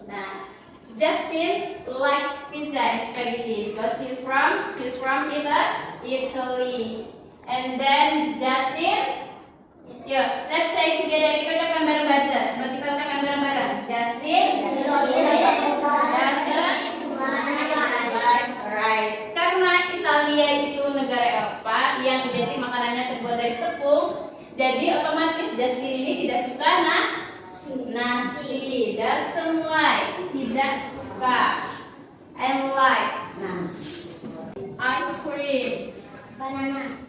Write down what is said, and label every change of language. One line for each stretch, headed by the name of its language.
English: Nah, Justin likes pizza and spaghetti because he's from Italy. And then Justin Yeah, let's say together.
Indonesian: Kita ucapkan bareng-bareng. Kita ucapkan bareng-bareng.
English: Justin doesn't like rice.
Indonesian: Karena Italia itu negara Eropa yang identik makanannya terbuat dari tepung, jadi otomatis Justin ini tidak suka nasi. Doesn't like, tidak suka.
English: And like, ice cream, banana,